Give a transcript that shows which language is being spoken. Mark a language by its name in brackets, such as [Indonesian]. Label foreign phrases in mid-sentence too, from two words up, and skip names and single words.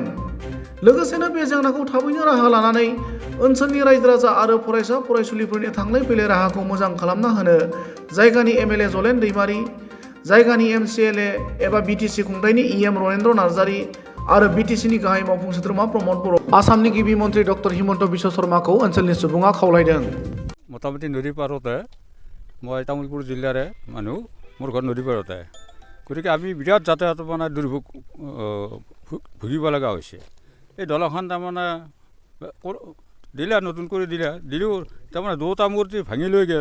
[Bodo] लोगोसेनो बे जेंनाखौ थाबैनो राहा लानानै ओनसोलनि रायजो राजा आरो फरायसा फरायसुलिफोरनि थांलाय फैलाय राहाखौ मोजां खालामना होनो जायगानि एमएलए जलेन दैमारि, जायगानि एमसिएलए एबा बिटिसि खुंथायनि इएम रनेन्द्र नार्जारि आरो बिटिसिनि गाहाय मावफुं सोद्रोमा प्रमद बर', आसामनि गिबि मन्त्रि डक्टर हिमन्त बिश्व शर्माखौ ओनसोलनि सुबुङा खावलायदों। [Assamese] মোটামুটি নদীৰ পাৰতে মই তামুলপুৰ জিলাৰে মানুহ, মোৰ ঘৰ নদীৰ পাৰতে। গতিকে আমি বিৰাট যাতায়াত মানে দুৰ্ভোগ ভুগিব লগা হৈছে। এই দলংখন তাৰমানে দিলে, নতুন কৰি দিলেও তাৰমানে দুটা মূৰ্তি ভাঙি লৈ গ'ল।